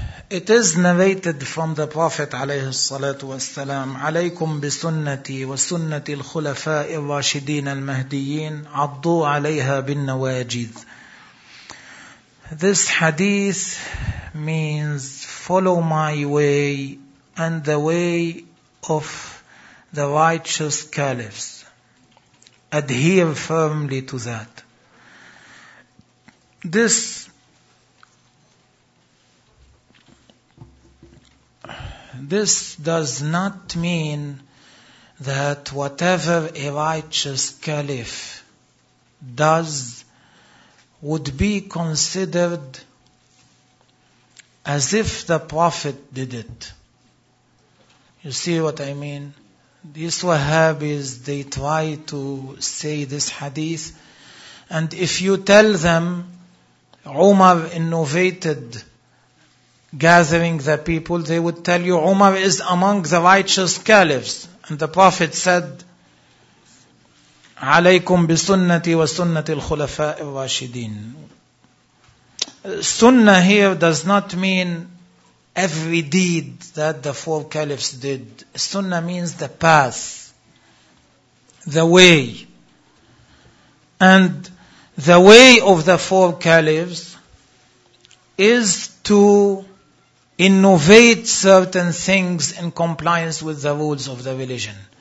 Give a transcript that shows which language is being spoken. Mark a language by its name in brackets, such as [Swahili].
[English] It is narrated from the Prophet [Arabic] عليه الصلاة والسلام, عليكم بسنتي وسنة الخلفاء الراشدين المهديين عضوا عليها بالنواجذ. [English] This hadith means follow my way and the way of the righteous caliphs. Adhere firmly to that. This does not mean that whatever a righteous caliph does would be considered as if the Prophet did it. You see what I mean? These Wahhabis, they try to say this hadith, and if you tell them, Umar innovated gathering the people, they would tell you, Umar is among the righteous caliphs. And the Prophet said, [Arabic] عليكم بسنتي وسنة الخلفاء الراشدين. [English] Sunnah here does not mean every deed that the four caliphs did. Sunnah means the path, the way. And the way of the four caliphs is to innovate certain things in compliance with the rules of the religion.